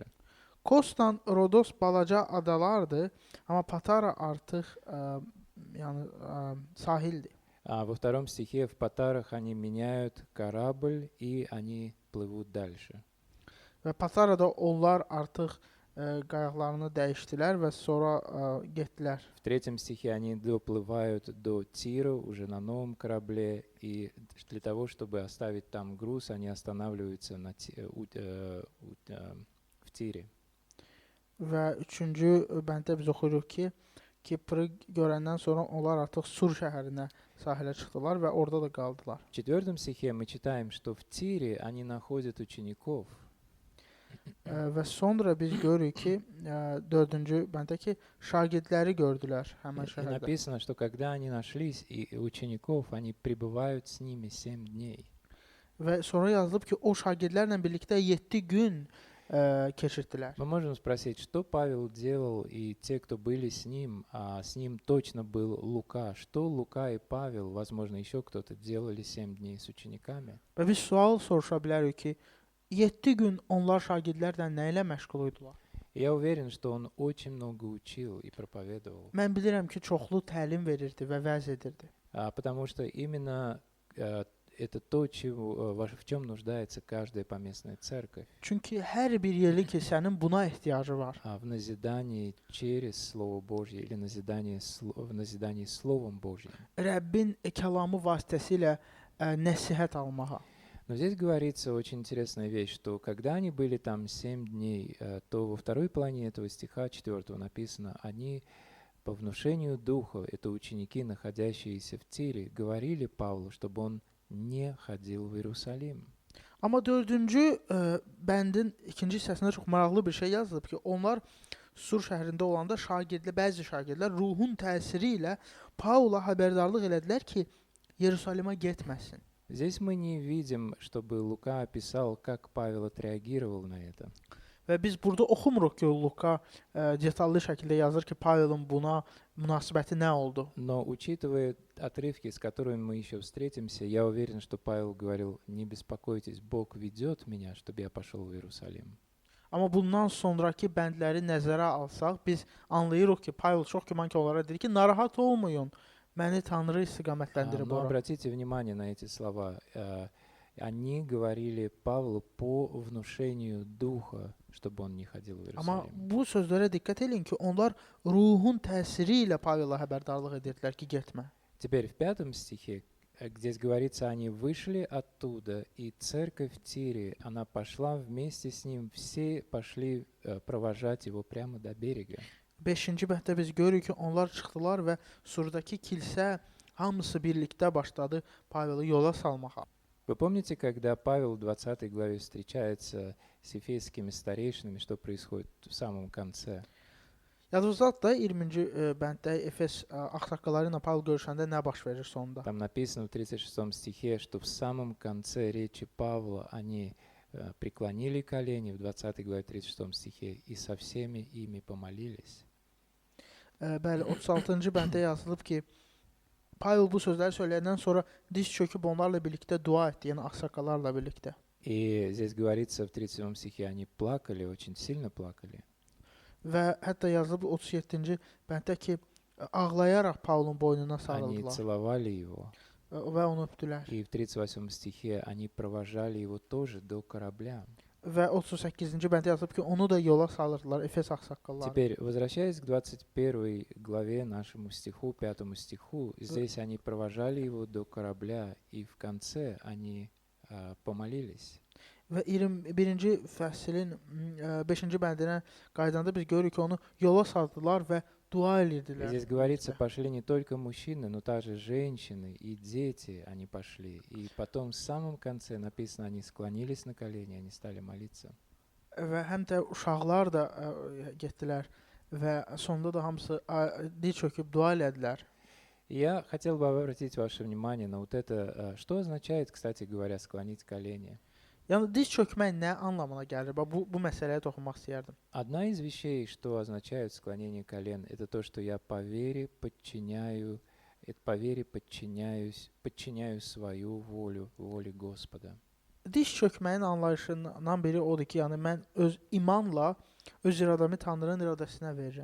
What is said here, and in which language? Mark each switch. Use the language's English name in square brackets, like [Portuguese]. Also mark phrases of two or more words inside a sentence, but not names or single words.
[Azerbaijani] Kosdan Rodos balaca adalardır, amma Patara artıq yəni sahildir. [Russian] А во втором стихе в Патарах они меняют корабль, и они плывут дальше. [Azerbaijani] Və Patarada onlar artıq qayıqlarını dəyişdilər və sonra getdilər. [Russian] В третьем стихе они доплывают до Тира уже на новом корабле, и для того, чтобы оставить там груз, они останавливаются в Тире. [Azerbaijani] Və 3-cü bənddə biz oxuyuruq ki, Kiprı görəndən sonra onlar artıq Sur şəhərinə sahilə çıxdılar və orada da qaldılar. [Russian] В 4 стихе мы читаем, что в Тире они находят учеников. [Azerbaijani] Və sonra biz görürük ki, 4-cü bəndə ki, şagirdləri gördülər həmən [Russian] И [Azerbaijani] şəhərdə. [Russian] написано, что когда они нашлись, и учеников, они пребывают с ними 7 дней. [Azerbaijani] Və sonra yazılıb ki, o şagirdlərlə birlikdə 7 gün keçirdilər. [Russian] Мы можем спросить, что Павел делал, и те, кто были с ним, а с ним точно был Лука. Что Лука и Павел, возможно, еще кто-то делали 7 дней с учениками? [Azerbaijani] Və biz sual soruşa bilərik ki, 7 gün onlar şagirdlərlə nə ilə məşğul idilər? [Russian] Я уверен, что он очень много учил и проповедовал. [Azerbaijani] Mən bilirəm ki, çoxlu təlim verirdi və vəz edirdi. [Russian] Потому что именно это то, в чем нуждается каждая поместная церковь. [Azerbaijani] Çünki hər bir yerli kilsənin buna ehtiyacı var. [Russian] В назидании через Слово Божье или в назидании Словом Божьим. [Azerbaijani] Rəbbin kəlamı vasitəsilə nəsihət almağa. [Russian] Но здесь говорится очень интересная вещь, что когда они были там 7 дней, то во второй половине этого стиха 4 написано, они по внушению Духа, это ученики, находящиеся в Тире, говорили Павлу, чтобы он не ходил в Иерусалим. [Azerbaijani] Amma 4-cü bəndin ikinci hissəsində çox maraqlı bir şey yazılıb ki, onlar Sur şəhərində olanda bəzi şagirdlər ruhun təsiri ilə Paula xəbərdarlıq elədilər ki, Yerusalimə getməsin. [Russian] Здесь мы не видим, чтобы Лука описал, как Павел отреагировал на это. [Azerbaijani] Və biz burada oxumuruq ki, Luka detallı şəkildə yazır ki, Pavelin buna münasibəti nə oldu. [Russian] Но учитывая отрывки, с которыми мы еще встретимся, я уверен, что Павел говорил, не беспокойтесь, Бог ведет меня, чтобы я пошел в Иерусалим. [Azerbaijani] Amma bundan sonraki bəndləri nəzərə alsaq, biz anlayırıq ki, Pavel çox güman ki, onlara deyir ki, narahat olmayın, məni Tanrı istiqamətləndirib [Russian] Но [Azerbaijani] ora. [Russian] обратите внимание на эти слова. Они говорили Павлу по внушению Духа, чтобы он не ходил в [Azerbaijani] Amma [Russian] Иерусалим. [Azerbaijani] bu sözlərə diqqət edin ki, onlar ruhun təsiri ilə Pavela xəbərdarlıq edirdilər ki, getmə. [Russian] Теперь в 5 стихе, здесь говорится, они вышли оттуда, и церковь в Тире, она пошла вместе с ним, все пошли провожать его прямо до берега. [Azerbaijani] 5-ci bənddə biz görürük ki, onlar çıxdılar və Surdakı kilsə hamısı birlikdə başladı Paveli yola salmağa. [Russian] Вы помните, когда Павел в 20 главе встречается с ефесскими старейшинами, что происходит в самом конце? [Azerbaijani] Yadınızdadır da 20-ci bənddə Efes ağsaqqalları ilə Pavl görüşəndə nə baş verir sonunda? [Russian] Там написано в 36 стихе, что в самом конце речи Павла они преклонили колени, в 20 главе 36 стихе, и со всеми ими помолились. [Azerbaijani] Bəli, 36-cı bəndə yazılıb ki, Pavl bu sözləri söyləyəndən sonra diz çöküb onlarla birlikdə dua etdi, yəni ağsaqqallarla birlikdə. [Russian] И здесь говорится в 37 стихе, они плакали, очень сильно плакали. [Azerbaijani] Və hətta yazılıb 37-ci bənddə ki, ağlayaraq Pavlun boynuna [Russian] Они [Azerbaijani] sarıldılar [Russian] целовали его. [Azerbaijani] və onu öpdülər. [Russian] И в 38 стихе они провожали его тоже до корабля. [Azerbaijani] Və 38-ci bəndə yazılıb ki, onu da yola salırdılar Efes ağsaqqalları. [Russian] Теперь, возвращаясь к 21 главе, нашему стиху, 5 стиху, здесь они провожали его до корабля, и в конце они помолились. [Azerbaijani] Və 21-ci fəslin 5-ci bəndinə qaydanda biz görürük ki, onu yola saldılar və dua [Russian] И [Azerbaijani] edirdilər. [Russian] здесь говорится, пошли не только мужчины, но также женщины и дети, они пошли. И потом в самом конце написано, они склонились на колени, они стали молиться. [Azerbaijani] Və həm də uşaqlar da getdilər və sonunda da hamısı diz çöküb dua elədilər. [Russian] Я хотел бы обратить ваше внимание на вот это, что означает, кстати говоря, склонить колени. [Azerbaijani] Yəni diz çökmək nə anlamına gəlir? Bu məsələyə toxunmaq istəyərdim. [Russian] Одна из вещей, что означает склонение колен, это то, что я по вере подчиняю свою волю, воле Господа. [Azerbaijani] Diz çökməyin anlayışından biri odur ki, yəni mən öz imanla öz iradəmi Tanrının iradəsinə verirəm.